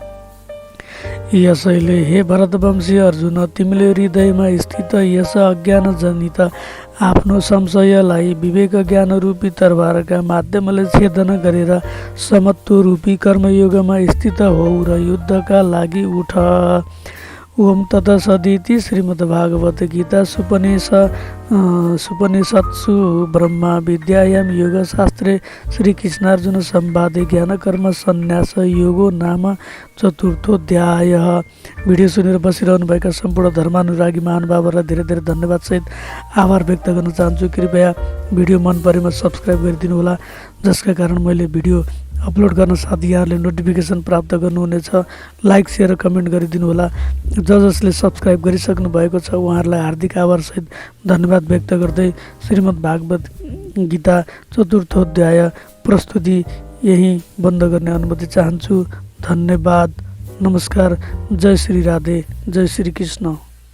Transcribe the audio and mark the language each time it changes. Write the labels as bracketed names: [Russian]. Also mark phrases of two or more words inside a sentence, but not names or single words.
[Nepali] यसैले हे भरतवंशी अर्जुन, तिमीले हृदयमा स्थित यस अज्ञानजनित आफ्नो संशयलाई विवेक ज्ञान रूपी तरबारका माध्यमले छेदन गरेर समत्व रूपी कर्मयोगमा स्थित हौ र युद्धका लागि उठ। [Sanskrit] ओम तत्सदिति श्रीमद्भागवत गीता सुपनिषत्सु ब्रह्मा विद्यायां योगशास्त्रे श्रीकृष्णार्जुन संवादे ज्ञानकर्म संन्यास योगो नाम चतुर्थोऽध्यायः। [Nepali] भिडियो सुनेर बसिरहनुभएका सम्पूर्ण धर्मानुरागी महानुभावहरूलाई धेरै धेरै धन्यवाद सहित आभार व्यक्त गर्न चाहन्छु। कृपया भिडियो मन परेमा सब्सक्राइब गरिदिनु होला, जसका कारण मैले भिडियो अपलोड गर्न साथ यहाँहरूले नोटिफिकेसन प्राप्त गर्नुहुनेछ। लाइक सेयर र कमेन्ट गरिदिनु होला। जसले सब्सक्राइब गरिसक्नु भएको छ उहाँहरूलाई हार्दिक आभार सहित धन्यवाद व्यक्त गर्दै श्रीमद्भागवत गीता चतुर्थोऽध्याय प्रस्तुति यही बन्द गर्ने अनुमति चाहन्छु। धन्यवाद। नमस्कार। जय श्री राधे, जय श्री कृष्ण।